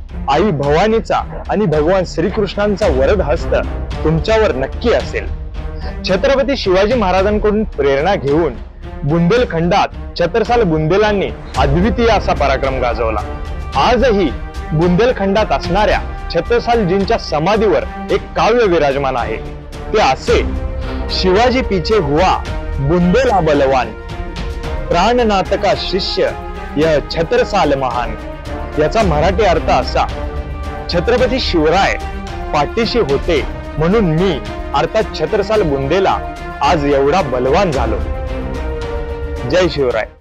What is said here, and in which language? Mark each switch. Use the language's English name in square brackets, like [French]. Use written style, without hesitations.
[Marathi] आई भवानीचा आणि भगवान श्रीकृष्णांचा वरद हस्त तुमच्यावर नक्की असेल। छत्रपती शिवाजी महाराजांकडून प्रेरणा घेऊन बुंदेलखंडात छत्रसाल बुंदेलांनी अद्वितीय असा पराक्रम गाजवला। आजही बुंदेलखंडात असणाऱ्या छत्रसालजींच्या समाधीवर एक काव्य विराजमान आहे। ते असे, [Hindi] शिवाजी पीछे हुआ बुंदेला बलवान, प्राणनाथ का शिष्य यह छत्रसाल महान। [Marathi] याचा मराठी अर्थ असा, छत्रपती शिवराय पाठीशी होते म्हणून मी अर्थात छत्रसाल बुंदेला आज एवढा बलवान झालो। जय शिवराय।